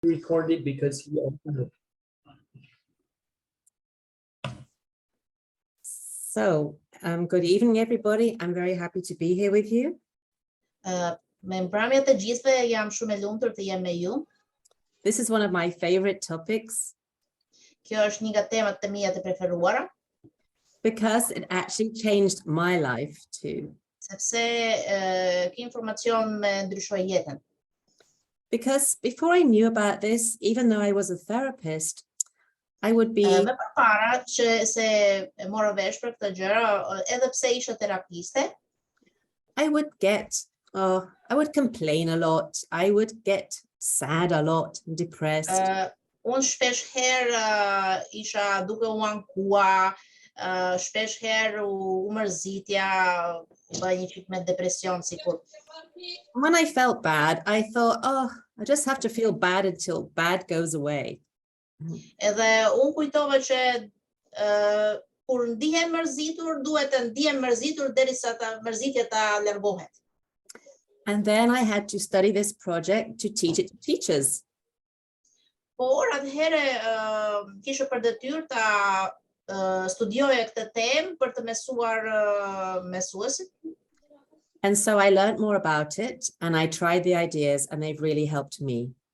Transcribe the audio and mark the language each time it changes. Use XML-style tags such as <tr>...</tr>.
<en>recorded because he opened it. So, good evening, everybody. I'm very happy to be here with you.</en> <sq>Me mbrëmje të gjithëve, jam shumë e lumtur të jem me ju.</sq> <en>This is one of my favorite topics</en> <sq>Kjo është një nga temat të mia të preferuara,</sq> <en>because it actually changed my life too.</en> <sq>sepse ky informacion më ndryshoi jetën.</sq> <en>Because before I knew about this, even though I was a therapist, I would be</en> <sq>Më përpara që se e mora vesh për këtë gjëra, edhe pse isha terapiste,</sq> <en>I would complain a lot. I would get sad a lot and depressed.</en> <sq>unë shpesh herë isha duke u ankua, shpesh herë u mërzitja, bëj një çik me depresion sikur.</sq> <en>When I felt bad, I thought, oh, I just have to feel bad until bad goes away.</en> <sq>Edhe unë kujtova që kur ndihem mërzitur, duhet të ndihem mërzitur derisa mërzitja ta largohet.</sq> <en>And then I had to study this project to teach it to teachers.</en> <sq>Por atëherë kisha për detyrë ta studioja këtë temë për të mësuar mësuesit.</sq> <en>And so I learned more about it and I tried the ideas and they've really helped me.</en>